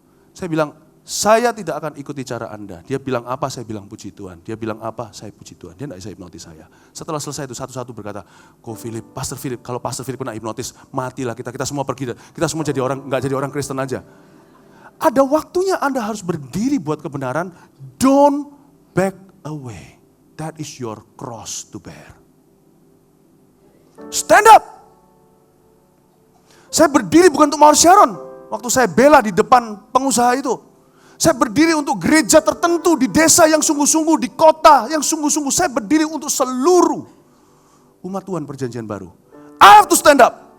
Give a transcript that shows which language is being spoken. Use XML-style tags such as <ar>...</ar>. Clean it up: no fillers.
<id>Saya bilang, saya tidak akan ikuti cara Anda. Dia bilang apa, saya bilang puji Tuhan. Dia bilang apa, saya puji Tuhan. Dia tidak bisa hipnotis saya. Setelah selesai itu satu-satu berkata, Pastor Philip, kalau Pastor Philip kena hipnotis, matilah kita semua pergi. Kita semua nggak jadi orang Kristen aja. Ada waktunya Anda harus berdiri buat kebenaran.</id> <en>Don't back away. That is your cross to bear. Stand up.</en> <id>Saya berdiri bukan untuk Mawar Sharon. Waktu saya bela di depan pengusaha itu. Saya berdiri untuk gereja tertentu di desa yang sungguh-sungguh, di kota yang sungguh-sungguh. Saya berdiri untuk seluruh umat Tuhan perjanjian baru.</id> <en>I have to stand up.</en>